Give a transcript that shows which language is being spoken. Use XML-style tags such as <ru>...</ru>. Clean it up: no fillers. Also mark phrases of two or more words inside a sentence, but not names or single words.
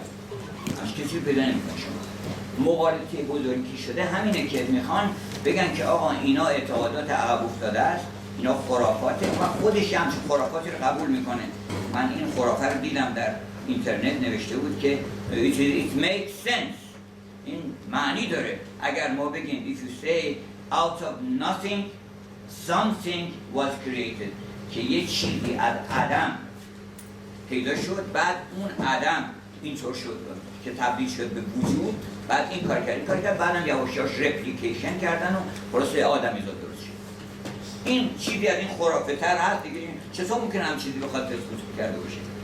<fa>از کسی پیدا نمی‌کنه. شما مقالطه بزرگی شده همینه که میخوان بگن که آقا اینا اعتقادات عقب افتاده است، اینا خرافاته و خودش هم خرافاتی رو قبول میکنه. من این خرافه رو دیدم در اینترنت نوشته بود که</fa> <en>it makes sense،</en> <fa>این معنی داره. اگر ما بگیم</fa> <en>if you say out of nothing something was created،</en> <fa>که یک چیزی از عدم پیدا شد، بعد اون عدم اینطور شد که تبدیل شد به وجود، بعد این کار کرد بعدم یواش یواش رپلیکیشن کردن و خلاصه آدمیزاد درست شد. این چیزی از این خرافه تر هست دیگه. چطور ممکنه هم چیزی بخواد تثبیت کرده باشه؟</fa>